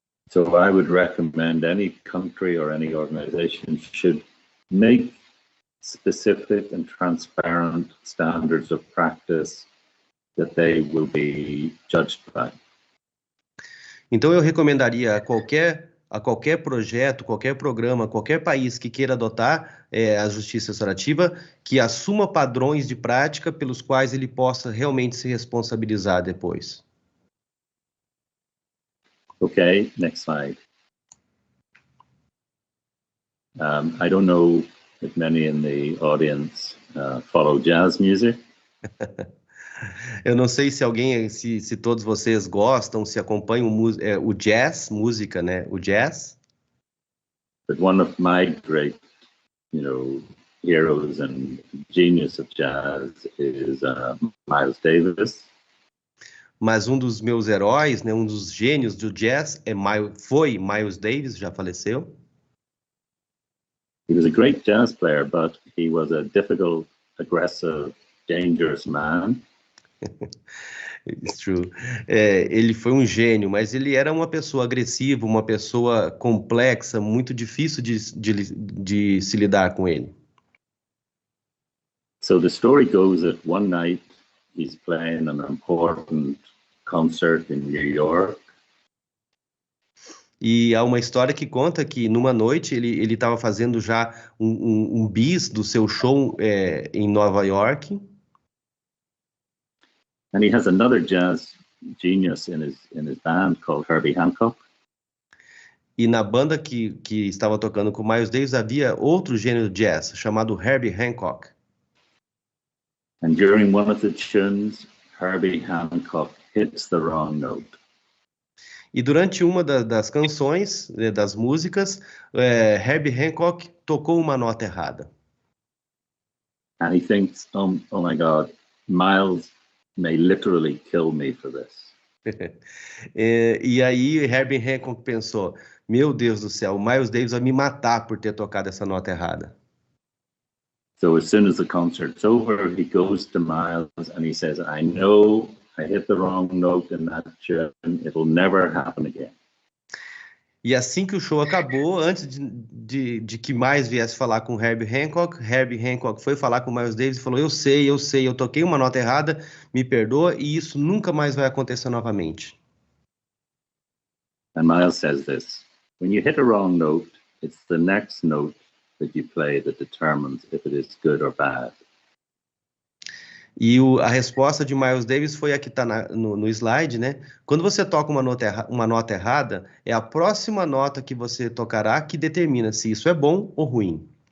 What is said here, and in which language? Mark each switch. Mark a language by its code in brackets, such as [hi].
[en] So I would recommend any country or any organization should make specific and transparent standards of practice that they will be judged by. [pt] Então eu recomendaria a qualquer projeto, qualquer programa, qualquer país que queira adotar a justiça restaurativa, que assuma padrões de prática pelos quais ele possa realmente se responsabilizar depois. [en] Okay, next slide. I don't know if many in the audience follow jazz music. [pt] Eu não sei se todos vocês gostam, se acompanham o jazz, música, né? O jazz. [en] But one of my great, heroes and genius of jazz is Miles Davis. [pt] Mas um dos meus heróis, né, um dos gênios do jazz foi Miles Davis, já faleceu. [en] He was a great jazz player, but he was a difficult, aggressive, dangerous man. It's true. [pt] Ele foi um gênio, mas ele era uma pessoa agressiva, uma pessoa complexa, muito difícil de se lidar com ele. [en] So the story goes that one night he's playing an important concert in New York. [pt] E há uma história que conta que numa noite ele estava fazendo já um bis do seu show em Nova York. [en] And he has another jazz genius in his band called Herbie Hancock. [pt] E na banda que estava tocando com Miles Davis havia outro gênio de jazz chamado Herbie Hancock. [en] And during one of the tunes, Herbie Hancock hits the wrong note. [pt] E durante uma das canções, das músicas, Herbie Hancock tocou uma nota errada. [en] And he thinks, oh my God, Miles may literally kill me for this. [pt] E aí Herbie Hancock pensou, meu Deus do céu, o Miles Davis vai me matar por ter tocado essa nota errada. [en] So as soon as the concert's over, he goes to Miles and he says, I know I hit the wrong note in that tune. It'll never happen again. [pt] E assim que o show acabou, antes de que Miles viesse falar com Herbie Hancock foi falar com Miles Davis e falou, eu sei, eu toquei uma nota errada, me perdoa, e isso nunca mais vai acontecer novamente. [en] And Miles says this, when you hit a wrong note, it's the next note that you play that determines if it is good or bad. [pt] E a resposta de Miles Davis foi a que está no slide, né? Quando você toca uma nota errada, é a próxima nota que você tocará que determina se isso é bom ou ruim.